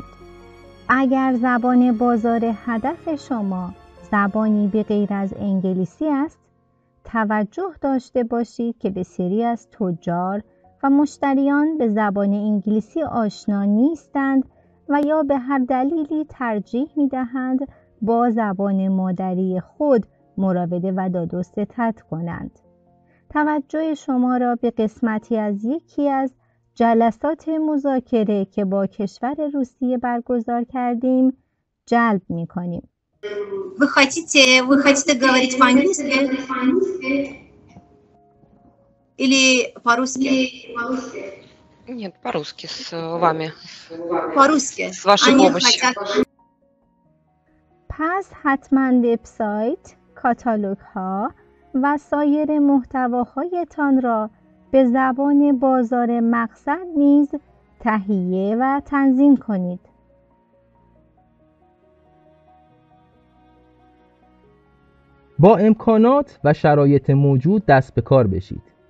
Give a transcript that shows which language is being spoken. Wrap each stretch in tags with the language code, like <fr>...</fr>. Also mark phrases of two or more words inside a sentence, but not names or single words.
<fa>اگر زبان بازار هدف شما زبانی به غیر از انگلیسی است، توجه داشته باشید که بسیاری از تجار و مشتریان به زبان انگلیسی آشنا نیستند و یا به هر دلیلی ترجیح می‌دهند با زبان مادری خود مراوده و دادوستت کنند. توجه شما را به قسمتی از یکی از جلسات مذاکره که با کشور روسیه برگزار کردیم جلب می‌کنیم.</fa> <ru>Вы хотите говорить по-английски? Или по-русски? Нет, по-русски с вами. По-русски. С вашей Они помощью. хотят...</ru> <fa>پس حتما وبسایت، کاتالوگ ها و سایر محتواهایتان را به زبان بازار مقصد نیز تهیه و تنظیم کنید. با امکانات و شرایط موجود دست به کار بشید.</fa>